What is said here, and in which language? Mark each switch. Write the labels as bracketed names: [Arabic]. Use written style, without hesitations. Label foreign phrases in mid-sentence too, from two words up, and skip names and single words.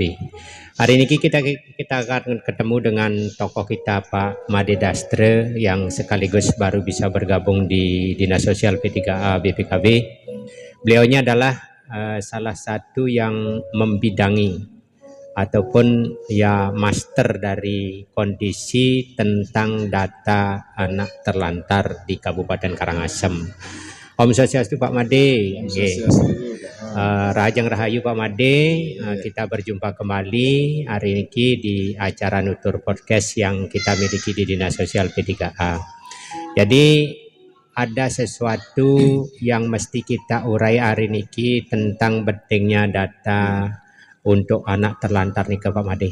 [Indonesian] Hari ini kita akan ketemu dengan tokoh kita Pak Made Dastre yang sekaligus baru bisa bergabung di Dinas Sosial P3A BPKB. Beliaunya adalah salah satu yang membidangi ataupun ya master dari kondisi tentang data anak terlantar di Kabupaten Karangasem. [Balinese] Om Swastiastu Pak Made. Rajang Rahayu Pak Made. [Indonesian] Kita berjumpa kembali hari ini di acara Nutur Podcast yang kita miliki di Dinas Sosial P3A. Jadi ada sesuatu yang mesti kita urai hari ini tentang pentingnya data untuk anak terlantar nih Pak Made.